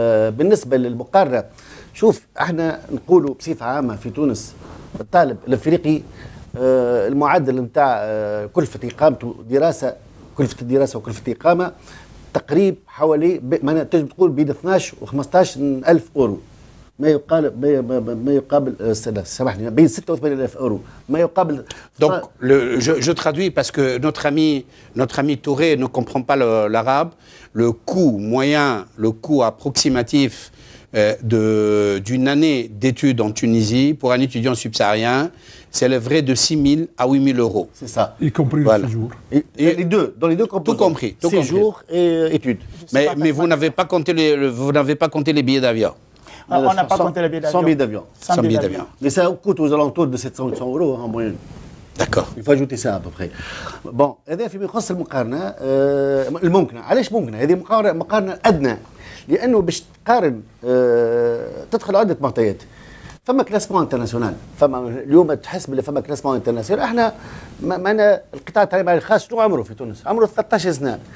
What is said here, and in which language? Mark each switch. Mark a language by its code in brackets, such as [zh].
[ar] بالنسبه للمقارنه، شوف احنا نقولوا بصفه عامه في تونس الطالب الافريقي المعدل نتاع كلفه اقامته كلفه الدراسه وكلفه الاقامه تقريب حوالي تجب تقول بين 12 و 15000 اورو، ما يقابل سامحني بين 86,000 اورو ما يقابل. [fr] Donc je traduis parce que notre ami Touré ne comprend pas l'arabe. Le coût moyen, le coût approximatif d'une année d'études en Tunisie pour un étudiant subsaharien s'élèverait de 6 000 à 8 000 euros. C'est ça. Y compris le séjour. Les deux, dans les deux composants. Tout compris. Séjour et études. Mais vous n'avez pas compté les billets d'avion. On n'a pas compté les billets d'avion. 100 billets d'avion. 100 billets d'avion. Mais ça coûte aux alentours de 700 euros en moyenne. D'accord. Il faut ajouter ça à peu près. [ar] Bon, هذا فيما يخص المقارنة الممكنة. علاش ممكنة؟ هذه مقارنة أدنى، لأنه باش تقارن تدخل عدة معطيات. فما كلاسمون انترناسيونال، فما اليوم تحس باللي فما كلاسمون انترناسيونال. احنا معنا القطاع التعليمي الخاص شنو عمره في تونس؟ عمره 13 سنة.